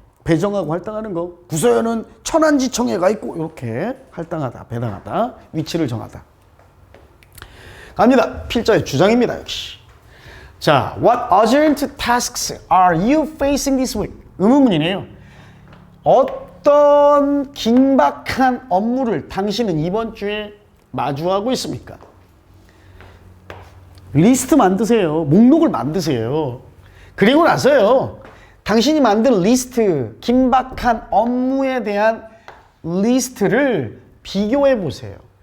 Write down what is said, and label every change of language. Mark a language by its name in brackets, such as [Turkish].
[Korean] 배정하고 할당하는 거. 구서연은 천안지청에 가 있고 이렇게 할당하다, 배당하다, 위치를 정하다. 갑니다. 필자의 주장입니다. 역시. [English] 자, what urgent tasks are you facing this week? [Korean] 의문문이네요. 어떤 긴박한 업무를 당신은 이번 주에 마주하고 있습니까? 리스트 만드세요. 목록을 만드세요. 그리고 나서요, 당신이 만든 리스트, 긴박한 업무에 대한 리스트를 비교해 보세요.